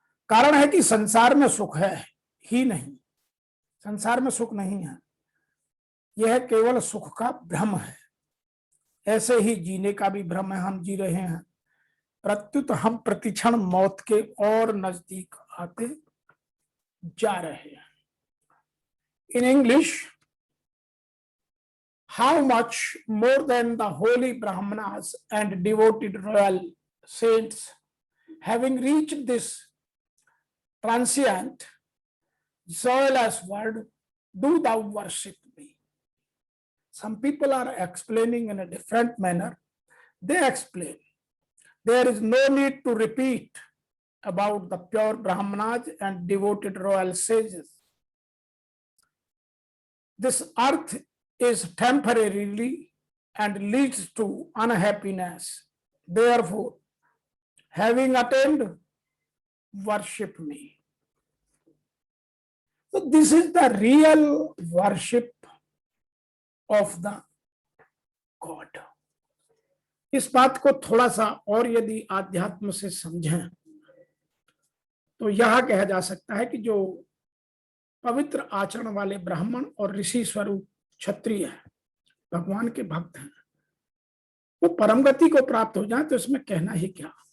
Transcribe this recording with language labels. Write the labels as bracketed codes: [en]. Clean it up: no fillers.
[hi] कारण है कि संसार में सुख है ही नहीं, संसार में सुख नहीं है, यह केवल सुख का भ्रम है। ऐसे ही जीने का भी भ्रम है, हम जी रहे हैं, प्रत्युत हम प्रतिक्षण मौत के और नजदीक आते जा रहे हैं। [en] In English, how much more than the holy Brahmanas and devoted royal saints, having reached this transient, joyless world, do thou worship me? Some people are explaining in a different manner. They explain, there is no need to repeat about the pure Brahmanas and devoted royal sages. This earth is temporarily and leads to unhappiness. Therefore, having attained, worship me. So this is the real worship of the God. [hi] इस बात को थोड़ा सा और यदि आध्यात्म से समझें तो यह कहा जा सकता है कि जो पवित्र आचरण वाले ब्राह्मण और ऋषि स्वरूप क्षत्रिय है, भगवान के भक्त हैं, वो परम गति को प्राप्त हो जाए तो इसमें कहना ही क्या।